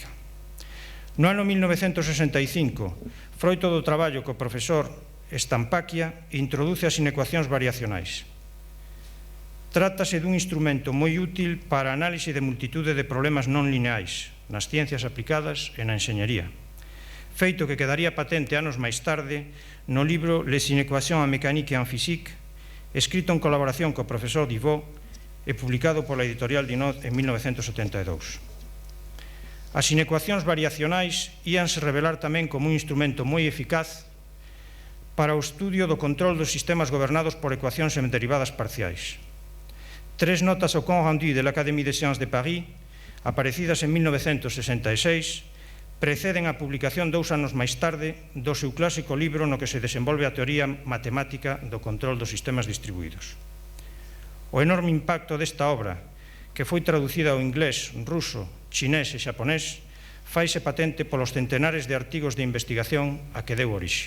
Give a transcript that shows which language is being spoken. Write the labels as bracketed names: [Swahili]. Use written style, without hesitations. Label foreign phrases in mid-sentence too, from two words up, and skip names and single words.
[Galician] No ano 1965, froito do traballo co profesor Stampacchia, introduce as inecuacións variacionais. Trátase dun instrumento moi útil para a análise de multitude de problemas non lineais nas ciencias aplicadas e na enxeñería, feito que quedaría patente anos máis tarde no libro Les inéquations en mécanique et en physique, escrito en colaboración co profesor Divot e publicado pola editorial Dinot en 1972. As inecuacións variacionais íanse revelar tamén como un instrumento moi eficaz para o estudio do control dos sistemas gobernados por ecuacións en derivadas parciais. 3 notas ao [French] compte rendu de l'Académie des Sciences de Paris, [Galician] aparecidas en 1966, preceden a publicación 2 anos máis tarde do seu clásico libro no que se desenvolve a teoría matemática do control dos sistemas distribuídos. O enorme impacto desta obra, que foi traducida ao inglés, ruso, chinés e xaponés, faise patente polos centenares de artigos de investigación a que deu orixe.